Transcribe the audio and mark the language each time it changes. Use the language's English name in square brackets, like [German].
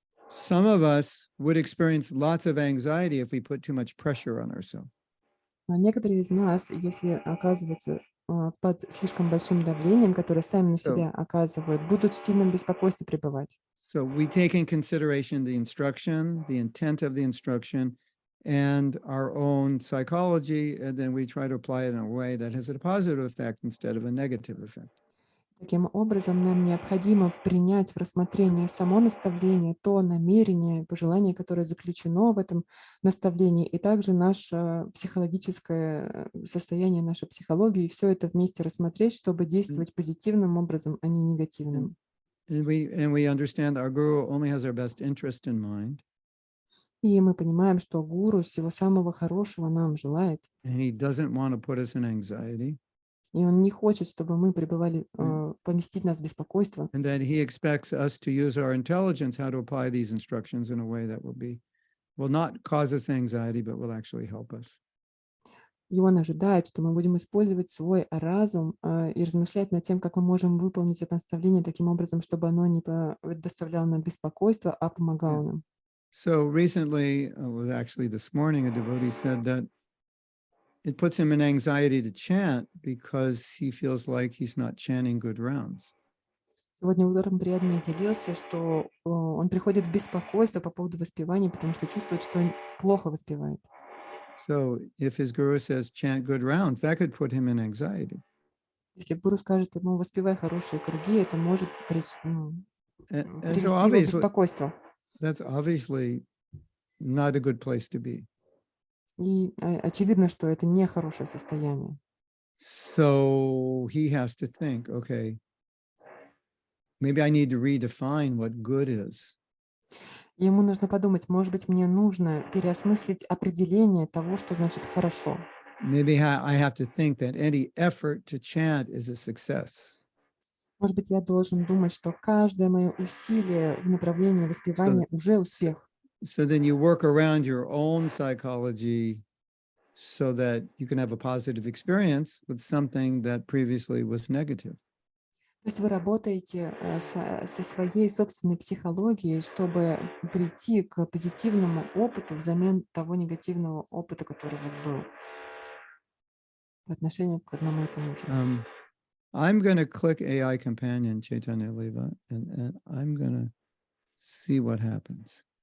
[English] Some of us would experience lots of anxiety if we put too much pressure on ourselves. [Russian] А некоторые из нас, если оказываются под слишком большим давлением, которое сами на себя оказывают, будут в сильном беспокойстве пребывать. [English] So we take in consideration the instruction, the intent of the instruction, and our own psychology, and then we try to apply it in a way that has a positive effect instead of a negative effect. [Russian] Таким образом, нам необходимо принять в рассмотрение само наставление, то намерение, пожелание, которое заключено в этом наставлении, и также наше психологическое состояние, наша психология, и все это вместе рассмотреть, чтобы действовать позитивным образом, а не негативным. [English] And we understand our guru only has our best interest in mind. [Russian] И мы понимаем, что гуру всего самого хорошего нам желает. [English] And he doesn't want to put us in anxiety. [Russian] И он не хочет, чтобы мы пребывали, поместить нас в беспокойство. [English] And that he expects us to use our intelligence how to apply these instructions in a way that will not cause us anxiety, but will actually help us. [Russian] И он ожидает, что мы будем использовать свой разум и размышлять над тем, как мы можем выполнить это наставление таким образом, чтобы оно не доставляло нам беспокойство, а помогало нам. [English] So recently, was actually this morning, a devotee said that it puts him in anxiety to chant because he feels like he's not chanting good rounds. [Russian] Сегодня утром преданный делился, что он приходит в беспокойство по поводу воспевания, потому что чувствует, что он плохо воспевает. [English] So if his guru says chant good rounds, that could put him in anxiety. [Russian] Если гуру скажет ему «воспевай хорошие круги», это может привести [English] so [Russian] его в беспокойство. [English] That's obviously not a good place to be. [Russian] И очевидно, что это не хорошее состояние. [English] So he has to think, okay, maybe I need to redefine what good is. [Russian] И ему нужно подумать, может быть, мне нужно переосмыслить определение того, что значит «хорошо». [English] Maybe I have to think that any effort to chant is a success. [Russian] Может быть, я должен думать, что каждое мое усилие в направлении воспевания уже успех. [English] So then you work around your own psychology so that you can have a positive experience with something that previously was negative. [Russian] То есть вы работаете со своей собственной психологией, чтобы прийти к позитивному опыту взамен того негативного опыта, который у вас был по отношению к одному и тому же. [English] I'm going to click AI Companion, Chaitanya Lila, and I'm going to see what happens.